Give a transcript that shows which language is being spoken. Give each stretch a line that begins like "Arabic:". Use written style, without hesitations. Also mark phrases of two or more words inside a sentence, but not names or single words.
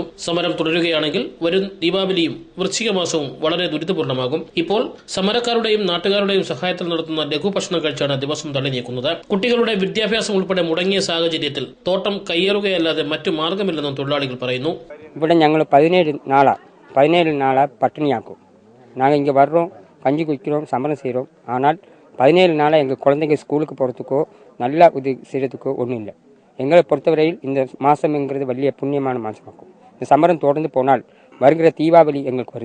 Malayalam: സമരം തുടരുകയാണെങ്കിൽ വരും ദീപാവലിയും വൃശ്ചിക മാസവും വളരെ ദുരിതപൂർണ്ണമാകും. ഇപ്പോൾ സമരക്കാരുടെയും നാട്ടുകാരുടെയും സഹായത്തിൽ നടത്തുന്ന ലഘുഭക്ഷണം കഴിച്ചാണ് ദിവസം തള്ളി നീക്കുന്നത്. കുട്ടികളുടെ വിദ്യാഭ്യാസം ഉൾപ്പെടെ മുടങ്ങിയ സാഹചര്യത്തിൽ തോട്ടം കയ്യേറുക ല്ലാതെ മറ്റു മാർഗമില്ലെന്നും തൊഴിലാളികൾ പറയുന്നു. ഇവിടെ ഞങ്ങൾ
Tamil: 17 நாளா பட்டினியாக்கும். நாங்கள் இங்கே வர்றோம், கஞ்சி குடிக்கிறோம், சமரம் செய்கிறோம். ஆனால் 17 நாளாக எங்கள் குழந்தைங்க ஸ்கூலுக்கு போகிறதுக்கோ நல்லா உதவி செய்கிறதுக்கோ ஒன்றும் இல்லை. எங்களை பொறுத்தவரையில் இந்த மாதம்ங்கிறது வலிய புண்ணியமான மாதமாக்கும். இந்த சமரம் தொடர்ந்து போனால் வருகிற தீபாவளி எங்களுக்கு வருது.